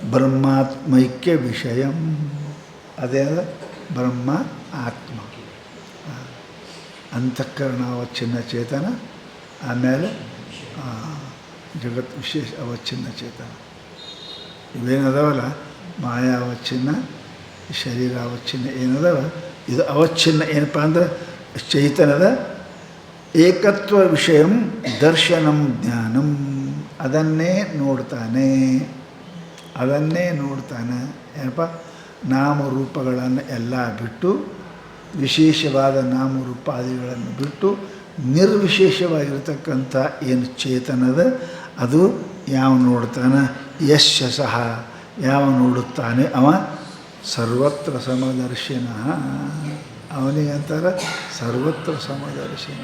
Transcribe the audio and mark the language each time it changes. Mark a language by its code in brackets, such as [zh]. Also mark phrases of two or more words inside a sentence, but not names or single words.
[kn] ಬ್ರಹ್ಮಾತ್ಮೈಕ್ಯ ವಿಷಯಂ, ಅದೇ ಬ್ರಹ್ಮ ಆತ್ಮ, ಅಂತಃಕರಣ ಅವಚ್ಛಿನ್ನ ಚೇತನ, ಆಮೇಲೆ ಜಗತ್ ವಿಶೇಷ ಅವಚ್ಛಿನ್ನ ಚೇತನ. ಇವೇನದಾವಲ್ಲ, ಮಾಯಾ ಅವಚ್ಛಿನ್ನ, ಶರೀರ ಅವಚ್ಛಿನ್ನ ಏನದವ, ಇದು ಅವಚ್ಛಿನ್ನ. ಏನಪ್ಪ ಅಂದ್ರೆ ಚೈತನ್ಯದ ಏಕತ್ವ ವಿಷಯಂ ದರ್ಶನಂ ಜ್ಞಾನಂ, ಅದನ್ನೇ ನೋಡ್ತಾನೆ, ಅದನ್ನೇ ನೋಡ್ತಾನೆ. ಏನಪ್ಪ, ನಾಮರೂಪಗಳನ್ನು ಎಲ್ಲ ಬಿಟ್ಟು, ವಿಶೇಷವಾದ ನಾಮರೂಪಾದಿಗಳನ್ನು ಬಿಟ್ಟು ನಿರ್ವಿಶೇಷವಾಗಿರ್ತಕ್ಕಂಥ ಏನು ಚೇತನದ ಅದು ಯಾವ ನೋಡ್ತಾನೆ, ಯಶ ಸಹ ಯಾವ ನೋಡುತ್ತಾನೆ ಅವ ಸರ್ವತ್ರ ಸಮದರ್ಶಿನ, ಅವನಿಗೆ ಅಂತಾರೆ ಸರ್ವತ್ರ ಸಮದರ್ಶಿನ.